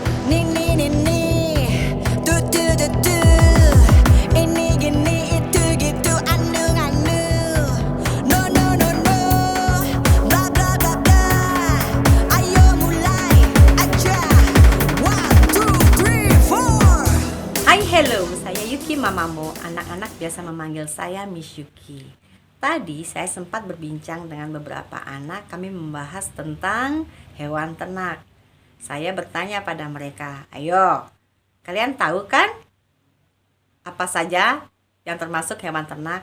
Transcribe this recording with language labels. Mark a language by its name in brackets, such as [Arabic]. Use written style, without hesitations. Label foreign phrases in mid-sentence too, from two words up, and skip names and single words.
[Indonesian] Nih nih nih nih, tuh tuh tuh tuh. Ini gini itu gitu, anu anu. [English] No no no no, bla bla bla bla. [Indonesian] Ayo mulai aja. [English] One two three four. Hai, hello, [Indonesian] saya Yuki Mamamu. Anak-anak biasa memanggil saya Miss Yuki. Tadi saya sempat berbincang dengan beberapa anak. Kami membahas tentang hewan ternak. Saya bertanya pada mereka, ayo, kalian tahu kan apa saja yang termasuk hewan ternak?